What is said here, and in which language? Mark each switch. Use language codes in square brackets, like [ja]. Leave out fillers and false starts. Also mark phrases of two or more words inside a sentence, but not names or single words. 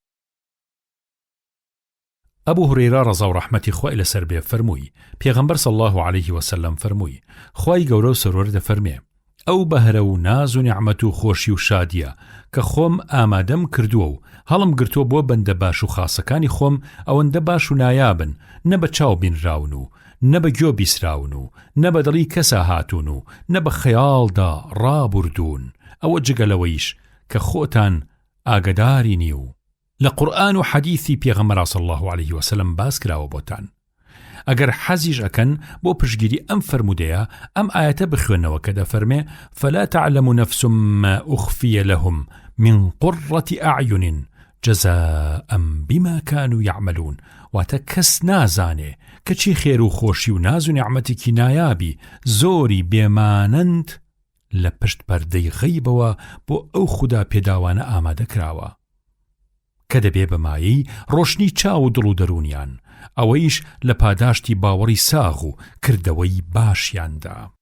[ckb] ئەبوو هورەیرە ڕەزا و ڕەحمەتی خۆی لەسەر بێ فەرمووی پێغەمبەر [ar] صلی الله علیه وسلم [ckb] فەرمووی خوای گەورە و سەرۆر دەفەرمێ ئەو بەهرە و ناز و نیعمەت و خۆشی و شادیە کە خۆم ئامادەم کردووە و هەڵم گرتووە بۆ بەندە باش و خاسەکانی خۆم ئەوەندە باش و نایابن نە بە چاو بینراون و نە بە گوێ بیسراون و نە بە دڵی کەسا هاتوون و نە بە خەیاڵدا ڕابوردوون. ئەوە جگەلەوەیش کە خۆتان ئاگداری نی و لە قورئان و حەدیثی پێغەمبەر [ar] صلی الله علیه وسلم [ckb] باس کراوە بۆتان. ئەگەر حەزیش ئەکەن بۆ پشگیری ئەم فەرمودەیە ئەم ئاەتە بخوێنەوە کە دەفەرمێ [ar] فلا تعلم نفس ما أخفي لهم من قرة أعين جزاء بما كانوا يعملون. [ckb] واتە کەس نازانێ کەچی خێر و خۆشی و ناز و نیعمەتێکی نایابی زۆری بێمانند لە پشت پەردەی غەیبەوە بۆ ئەو خوددا پێداوانە ئامادە کراوە کە دەبێ بەمایی ڕۆشنی چاو و دڵ و دەرونیان ئەوەیش لە پاداشتی باوەڕی ساغ و کردەوەی باشیاندا.